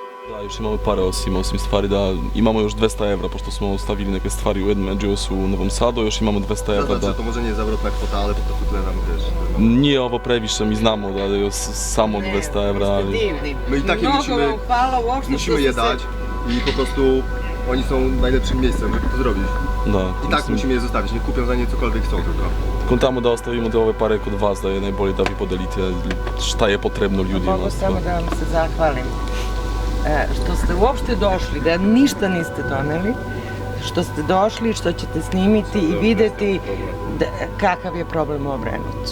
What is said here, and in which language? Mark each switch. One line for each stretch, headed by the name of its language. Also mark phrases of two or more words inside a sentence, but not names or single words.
Serbian: Da, još imamo pare osim stvari da imamo još 200 evra, pošto smo stavili neke stvari u Edmeđiosu u Novom Sadu, još imamo 200 evra Znači,
Polish: to może nie jest zawrotna kwota, ale po prostu tyle nam, wiesz...
Serbian: Nije ovo previše, mi znamo da je još samo 200 evra, ali... Divni.
Polish: My i tak
Serbian: Mnogo vam hvala uopšte
Polish: musimy
Serbian: što je ste
Polish: dać i po prostu oni są najlepszym miejscem, żeby to zrobić.
Serbian: Da,
Polish: I tak musimy je zostawić, nie kupią za nie cokolwiek chcą tylko.
Serbian: Kontamo da ostavimo te ove pare kod vas, da je najbolje da vi podelite šta je potrebno ljudima. Mogu samo da vam se zahvalim što ste uopšte došli, da ništa niste doneli, što ste došli, što ćete snimiti i videti kakav je problem u Obrenovcu.